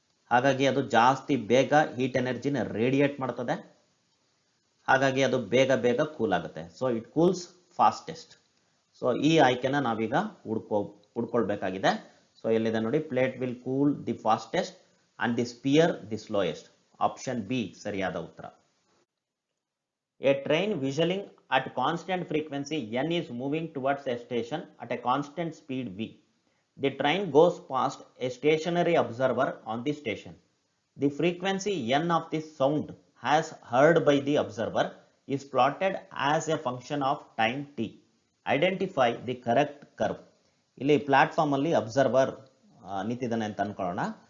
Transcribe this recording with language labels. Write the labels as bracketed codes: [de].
[kn] ಹಾಗಾಗಿ ಅದು ಜಾಸ್ತಿ ಬೇಗ ಹೀಟ್ ಎನರ್ಜಿನ ರೇಡಿಯೇಟ್ ಮಾಡ್ತದೆ, ಹಾಗಾಗಿ ಅದು ಬೇಗ ಬೇಗ ಕೂಲ್ ಆಗುತ್ತೆ. So [en] It cools fastest. [kn] So ಈ ಆಯ್ಕೆನ ನಾವೀಗ ಹುಡ್ಕೊಳ್ಬೇಕಾಗಿದೆ. ಸೊ ಎಲ್ಲಿದೆ ನೋಡಿ, [en] Plate will cool the fastest and the sphere the slowest. [kn] Option B ಸರಿಯಾದ ಉತ್ತರ. [en] A train whistling at constant frequency n is moving towards a station at a constant speed v. The train goes past a stationary observer on the station. The frequency n of the sound as heard by the observer is plotted as a function of time t. Identify the correct curve. [kn] ಇಲ್ಲಿ platform ಅಲ್ಲಿ observer ನಿಂತಿದ್ದಾನೆ ಅಂತ ಅನ್ಕೊಳ್ಳೋಣ.